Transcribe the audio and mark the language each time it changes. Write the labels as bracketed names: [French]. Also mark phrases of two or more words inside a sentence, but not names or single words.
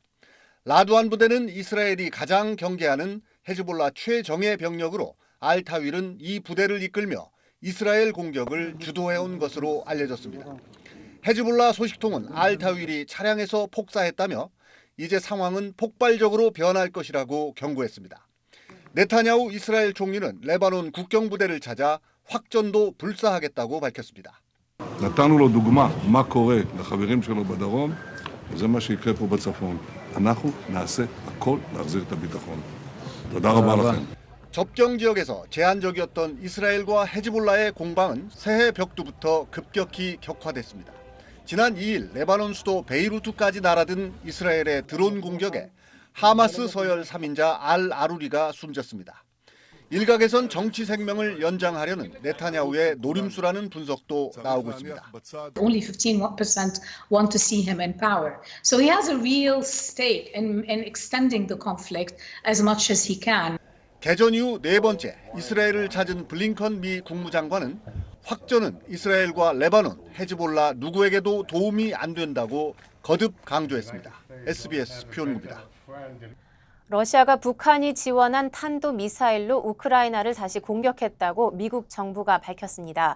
[Korean] 라두안 부대는 이스라엘이 가장 경계하는 헤즈볼라 최정예 병력으로 알 타윌은 이 부대를 이끌며 이스라엘 공격을 주도해온 것으로 알려졌습니다. 헤즈볼라 소식통은 알 타윌이 차량에서 폭사했다며 이제 상황은 폭발적으로 변할 것이라고 경고했습니다. 네타냐후 이스라엘 총리는 레바논 국경부대를 찾아 확전도 불사하겠다고 밝혔습니다. [Hebrew] נתנו לו דוגמה מה קורה לחברים שלו בדרום, וזה מה שיקרה פה בצפון. אנחנו נעשה הכל להחזיר את הביטחון. תודה רבה לכם. [Korean] 접경 지역에서 제한적이었던 이스라엘과 헤즈볼라의 공방은 새해 벽두부터 급격히 격화됐습니다. 지난 2일 레바논 수도 베이루트까지 날아든 이스라엘의 드론 공격에 하마스 서열 3인자 알 아루리가 숨졌습니다. 일각에선 정치 생명을 연장하려는 네타냐후의 노림수라는 분석도 나오고 있습니다. [English] Only 15% want to see him in power. So he has a real stake in extending the conflict as much as he can. [Korean] 개전 이후 네 번째 이스라엘을 찾은 블링컨 미 국무장관은 확전은 이스라엘과 레바논, 헤즈볼라 누구에게도 도움이 안 된다고 거듭 강조했습니다. SBS 표현구입니다. 러시아가 북한이 지원한 탄도미사일로 우크라이나를 다시 공격했다고 미국 정부가 밝혔습니다.